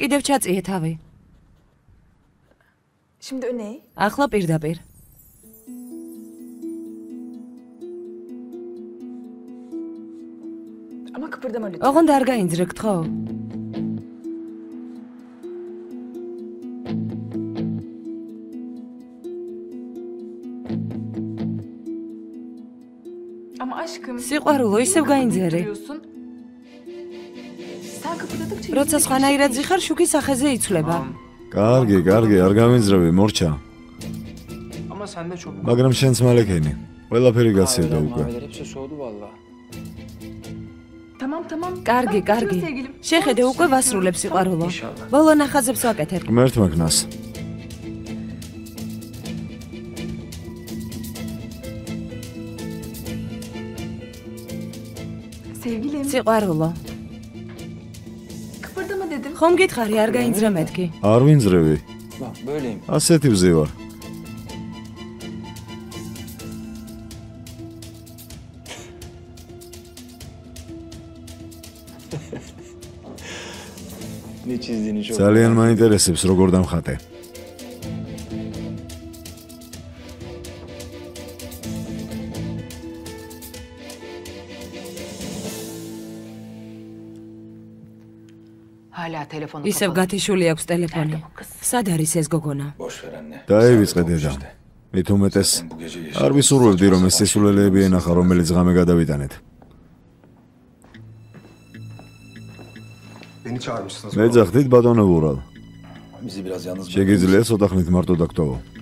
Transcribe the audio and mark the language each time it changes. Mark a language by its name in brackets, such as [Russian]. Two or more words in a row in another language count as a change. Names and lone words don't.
[Georgian] კიდევ ჩაწიე თავი. [Turkish] Şimdi öne eğ. [Georgian] ახლა პირდაპირ. [Turkish] Ama kıpırdama lütfen. [Georgian] ოღონდ არ გაინძრეკ ხო? [Turkish] Ama aşkım. [Georgian] სიყვარულო, ისევ გაინძერე. [Turkish] Duruyorsun. Sen kıpırdadıkça [Georgian] როცა სხვანაირად ზიხარ, შუქი სახეზე იცვლება. კარგი, კარგი, არ გამინძრევი, მორჩა. [Turkish] Ama sen de çok. [Georgian] მაგრამ შენც მალეკენი. ყველაფერი გაცირდა უკვე. [Turkish] Maviler hepsi soğudu valla. Tamam tamam. [Georgian] კარგი, [Turkish] Bak, [Georgian] კარგი. [Turkish] bitiyor sevgilim. [Georgian] შეხედე, უკვე ვასრულებ სიყვარულო. [Turkish] İnşallah. [Georgian] ბოლო ნახაზებს ვაკეთებ. ღმერთმა ქნას. [Turkish] Sevgilim. [Georgian] სიყვარულო. [Turkish] Kıpırdama dedim. [Georgian] ხომ გითხარი, არ გაინძრე მეთქი. არ ვინძრევი. [Turkish] Bak böyleyim. [Georgian] ასეთი ვზივარ. [Turkish] Ne çizdiğini çok. [Georgian] ძალიან მაინტერესებს როგორ დამხატე. [Turkish] Hala telefonu [Georgian] ისევ [Turkish] kapalı. [Georgian] გათიშული აქვს ტელეფონი. სად არის ეს გოგონა? [Turkish] Boş ver anne. [Georgian] დაივიწყე დედა. მით უმეტეს [Turkish] Sen bu gece [Georgian] არ ვისურვებდი რომ ეს სისულელეები ენახა რომელიც ღამე გადავიტანეთ. [Turkish] Beni çağırmışsınız. [Georgian] მე ძახდით ბატონო ვურალ. [Turkish] Bizi biraz yalnız [Georgian] შეგიძლია ცოტა ხნით მარტო დაგტოვო.